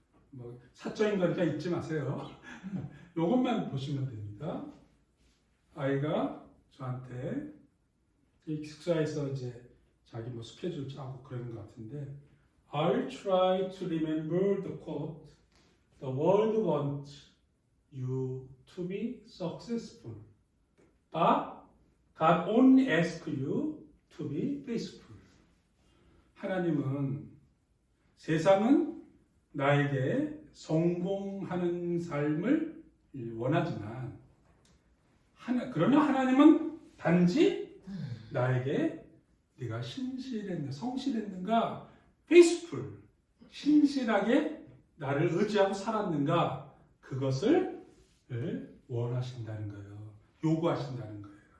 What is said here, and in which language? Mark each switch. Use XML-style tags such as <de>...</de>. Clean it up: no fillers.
<ko>뭐 사적인 거니까 읽지 마세요. 이것만 보시면 됩니다. 아이가 저한테 기숙사에서 이제 자기 뭐 스케줄 짜고 그러는 것 같은데,</ko> <en>I'll try to remember the quote. The world wants you to be successful, but God only asks you to be faithful.</en> <ko>하나님은 세상은 나에게 성공하는 삶을 원하지만 그러나 하나님은 단지 나에게 네가 신실했는가, 성실했는가, faithful, 신실하게 나를 의지하고 살았는가, 그것을 원하신다는 거예요. 요구하신다는 거예요.</ko>